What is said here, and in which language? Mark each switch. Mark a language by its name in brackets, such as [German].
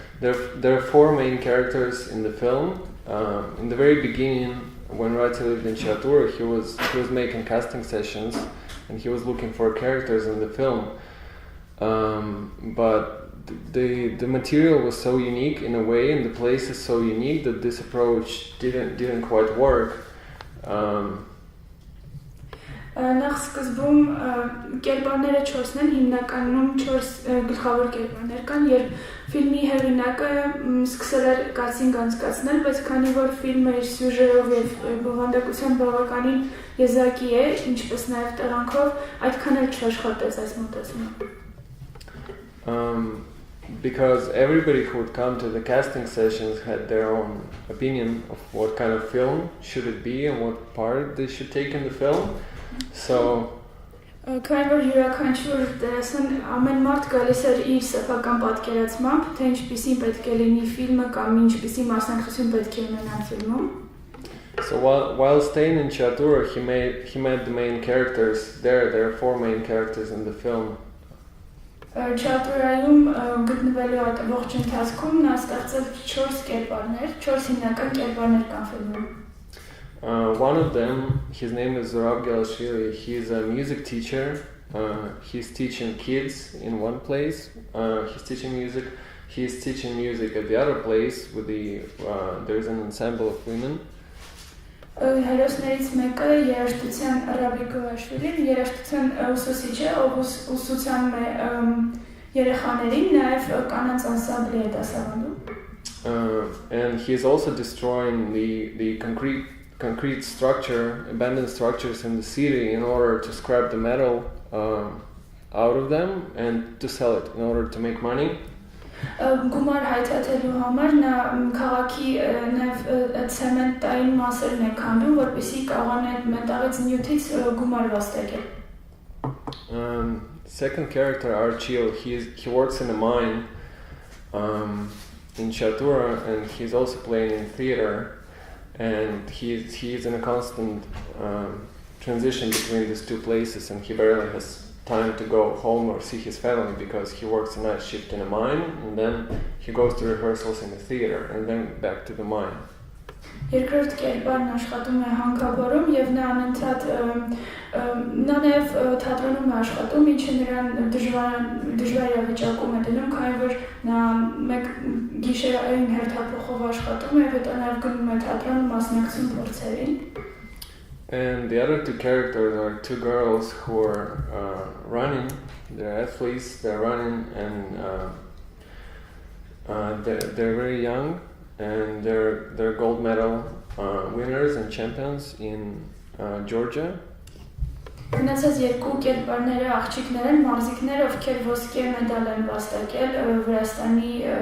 [English] There are 4 main characters in the film. In the very beginning, when Rati lived in Khachaturyan, he was making casting sessions, and he was looking for characters in the film. But the material was so unique in a way, and the place is so unique that this approach didn't quite work. [Armenian] Նախ սկզբում կերպարները 4-ն են, հիմնականում 4 գլխավոր կերպարներ կան, երբ ֆիլմի հեղինակը սկսել էր կասինգ անցկացնել, բայց քանի որ ֆիլմը իր սյուժեով եւ բովանդակությամբ բավականին եզակի է, ինչպես նաեւ տեղանքով, այդքան էլ չաշխատեց այս մոտեցումը. [English] Because everybody who would come to the casting sessions had their own opinion of what kind of film should it be and what part they should take in the film. So [Armenian] քանի որ յուրաքանչյուր դերասան ամեն մարդ գալիս էր իր սեփական պատկերացմամբ, թե ինչպիսին պետք է լինի ֆիլմը կամ ինչպիսի մասնակցություն պետք է ունենան ֆիլմում. [English] So while staying in Khachaturyan, he met the main characters there. There are 4 main characters in the film. [Armenian] Khachaturyan գտնվելու այդ ողջ ընթացքում նա ստեղծել 4 կերպարներ, 4 հիմնական կերպարներ կան ֆիլմում. [English] One of them, his name is Zurab Gelashvili. He's a music teacher. He's teaching kids in one place. He's teaching music. He's teaching music at the other place with there's an ensemble of women. [Armenian] Հերոսներից մեկը երաժշտության Ռաբի Գոլաշվիլին, երաժշտության ուսուցիչ է, ով ուսուցան երեխաներին, նաև կանանց անսամբլի է դասավանդում. [English] And he's also destroying the concrete structure, abandoned structures in the city in order to scrap the metal out of them and to sell it in order to make money. [Armenian] Գումար հայթաթելու համար նա քաղաքի նաև ցեմենտային մասերն է քանդում, որպեսզի կարողանա այդ մետաղից նյութից գումար վաստակել. [English] Second character, Archil, he works in a mine in Khachaturyan, and he's also playing in theater, and he's in a constant transition between these 2 places, and he barely has time to go home or see his family because he works a night shift in a mine, and then he goes to rehearsals in the theater, and then back to the mine. [Armenian] Երկրորդ կերպարն աշխատում է հանքաբորում եւ նա անընդհատ նա նաեւ թատրոնում է աշխատում, ինչը նրան դժվար վիճակում է դնում, քանի որ նա մեկ գիշերային հերթափոխով աշխատում է, հետո նաեւ գնում է թատրոն մասնակցում փորձերին. [English] And the other 2 characters are 2 girls who are running. They're athletes. They're running, and they're very young, and they're gold medal winners and champions in Georgia. [Armenian] Մնացած 2 կերպարները աղջիկներ են, մարզիկներ, ովքեր ոսկե մեդալ են վաստակել Վրաստանի